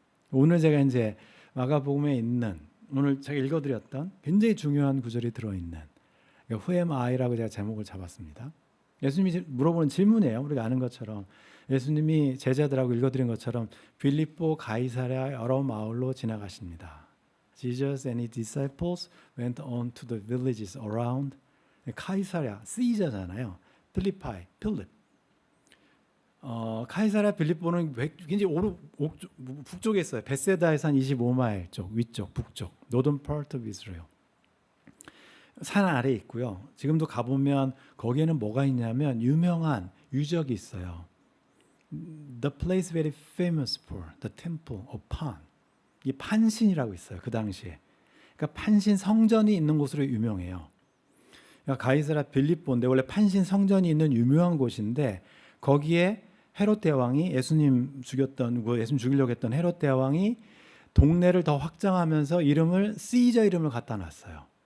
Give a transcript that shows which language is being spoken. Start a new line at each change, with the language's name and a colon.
Korean: 오늘 제가 이제 마가복음에 있는 오늘 제가 읽어드렸던 굉장히 중요한 구절이 들어있는 그러니까
English: Who am I
Korean: 라고 제가 제목을 잡았습니다. 예수님이 물어보는 질문이에요. 우리가 아는 것처럼 예수님이 제자들하고 읽어드린 것처럼 빌립보 가이사랴 여러 마을로 지나가십니다.
English: Jesus and his disciples went on to the villages around.
Korean: 카이사랴, 시저잖아요. 필리파이, 필립. 카이사랴 빌립보는 굉장히 북쪽에 있어요. 베세다에서 한 25마일 쪽, 위쪽, 북쪽,
English: northern part of Israel.
Korean: 산 아래에 있고요. 지금도 가보면 거기에는 뭐가 있냐면 유명한 유적이 있어요.
English: The place very famous for the temple of Pan.
Korean: 이 판신이라고 있어요. 그 당시에. 그러니까 판신 성전이 있는 곳으로 유명해요. 그러니까 가이사랴 빌립보인데 원래 판신 성전이 있는 유명한 곳인데 거기에 헤롯 대왕이 예수님 죽이려고 했던 헤롯 대왕이 동네를 더 확장하면서 이름을 시저 이름을 갖다 놨어요.